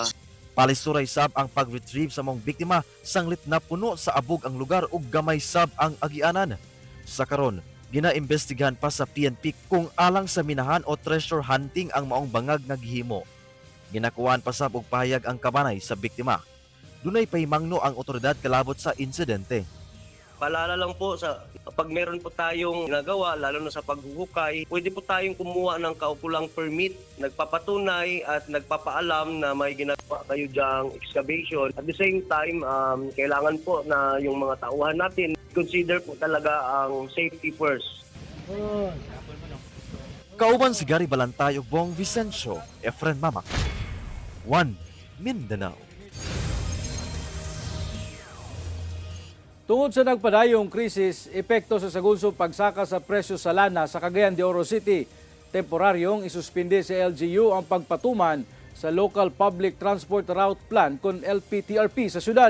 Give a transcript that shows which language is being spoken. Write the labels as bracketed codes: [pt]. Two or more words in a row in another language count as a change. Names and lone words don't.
[ceb] Palisuray sab ang pag-retrieve sa mong biktima sanglit na puno sa abog ang lugar ug gamay sab ang agianan. Sa karon, ginaimbestigahan pa sa PNP kung alang sa minahan o treasure hunting ang maong bangag nga gihimo. Ginakuhaan pa sab og pahayag ang kabanay sa biktima. Dunay pahimangno ang otoridad kalabot sa insidente. [tl] Paalala lang po sa pag meron po tayong ginagawa, lalo na sa paghuhukay, pwede po tayong kumuha ng kaukulang permit, nagpapatunay at nagpapaalam na may ginagawa kayo dyang excavation. [en] At the same time, [tl] kailangan po na yung mga tauhan natin, consider po talaga ang [en] safety first. [ceb] Kauban si Gary Balantay ug Bong Vicencio, Efren Mamak, One Mindanao. Tungod sa nagpadayong krisis, epekto sa sagunsong pagsaka sa presyo sa lana sa Cagayan de Oro City, temporaryong isuspinde sa LGU ang pagpatuman sa Local Public Transport Route Plan kon LPTRP sa syudad.